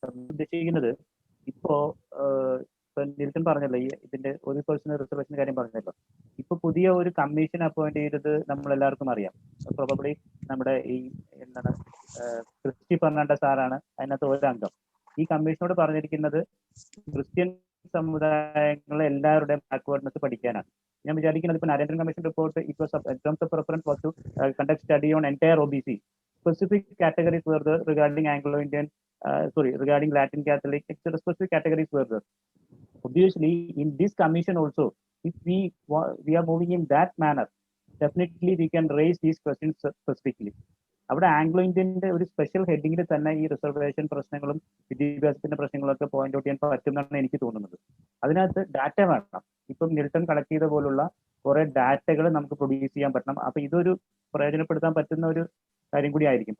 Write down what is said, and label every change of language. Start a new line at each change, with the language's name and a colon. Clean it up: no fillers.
Malayalam: ഉദ്ദേശിക്കുന്നത് ഇപ്പോ നിൽട്ടൻ പറഞ്ഞല്ലോ, ഈ ഇതിന്റെ 1% റിസർവേഷൻ കാര്യം പറഞ്ഞല്ലോ. ഇപ്പൊ പുതിയ ഒരു കമ്മീഷൻ അപ്പോയിന്റ് ചെയ്തത് നമ്മൾ എല്ലാവർക്കും അറിയാം. പ്രോബബ്ലി നമ്മുടെ ഈ എന്താണ് ക്രിസ്റ്റി ഫെർണാണ്ടസ് സാറാണ് അതിനകത്ത് ഒരു അംഗം. ഈ കമ്മീഷനോട് പറഞ്ഞിരിക്കുന്നത് ക്രിസ്ത്യൻ സമുദായങ്ങളെ എല്ലാവരുടെയും ബാക്ക്വേർഡ്നെസ് പഠിക്കാനാണ്. ഞാൻ വിചാരിക്കുന്നത് ഇപ്പൊ
English: Narendran commission report it was in terms of preference was to conduct study on entire OBC. Specific categories were there regarding Anglo-Indian, regarding Latin Catholic, etc. Specific categories were there. Obviously, in this commission also, if we are moving in that manner, definitely we can raise these questions specifically.
Malayalam: അവിടെ Anglo ഇന്ത്യൻ്റെ ഒരു special ഹെഡിങ്ങിൽ തന്നെ ഈ reservation പ്രശ്നങ്ങളും വിദ്യാഭ്യാസത്തിന്റെ പ്രശ്നങ്ങളൊക്കെ point out ചെയ്യാൻ പറ്റുമെന്നാണ് എനിക്ക് തോന്നുന്നത്. അതിനകത്ത് ഡാറ്റ വേണം. ഇപ്പം നിൽട്ടൺ കളക്ട് ചെയ്ത പോലുള്ള കുറെ ഡാറ്റകൾ നമുക്ക് പ്രൊഡ്യൂസ് ചെയ്യാൻ പറ്റണം. അപ്പൊ ഇതൊരു പ്രയോജനപ്പെടുത്താൻ പറ്റുന്ന ഒരു കാര്യം കൂടി ആയിരിക്കും.